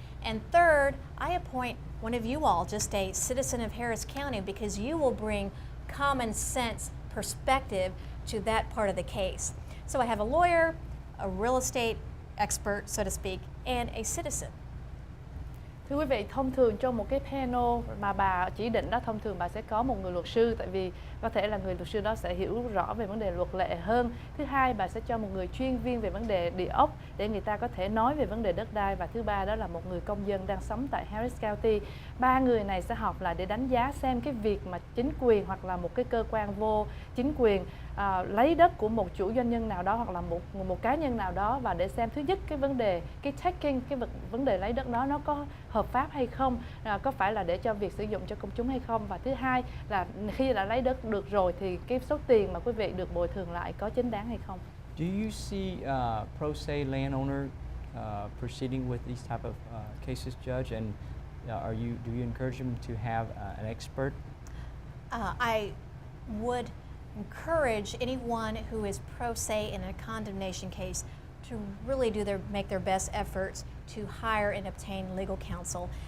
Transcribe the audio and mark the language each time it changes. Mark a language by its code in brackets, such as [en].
[en] And third, I appoint one of you all, just a citizen of Harris County, because you will bring common sense perspective to that part of the case. So I have a lawyer, a real estate expert, so to speak, and a citizen. [vi] Thưa quý vị, thông thường trong một cái [en] panel [vi] mà bà chỉ định đó, thông thường bà sẽ có một người luật sư, tại vì có thể là người luật sư đó sẽ hiểu rõ về vấn đề luật lệ hơn. Thứ hai, bà sẽ cho một người chuyên viên về vấn đề địa ốc để người ta có thể nói về vấn đề đất đai. Và thứ ba, đó là một người công dân đang sống tại Harris County. 3 người này sẽ họp lại để đánh giá xem cái việc mà chính quyền hoặc là một cái cơ quan vô chính quyền lấy đất của một chủ doanh nhân nào đó hoặc là một cá nhân nào đó, và để xem thứ nhất cái vấn đề cái [en] taking, [vi] cái vấn đề lấy đất đó nó có hợp pháp hay không, có phải là để cho việc sử dụng cho công chúng hay không, và thứ hai là khi đã lấy đất được rồi thì cái số tiền mà quý vị được bồi thường lại có chính đáng hay không. [en] Do you see pro se landowner proceeding with these type of cases, Judge? And do you encourage them to have an expert? I would encourage anyone who is pro se in a condemnation case to really make their best efforts to hire and obtain legal counsel.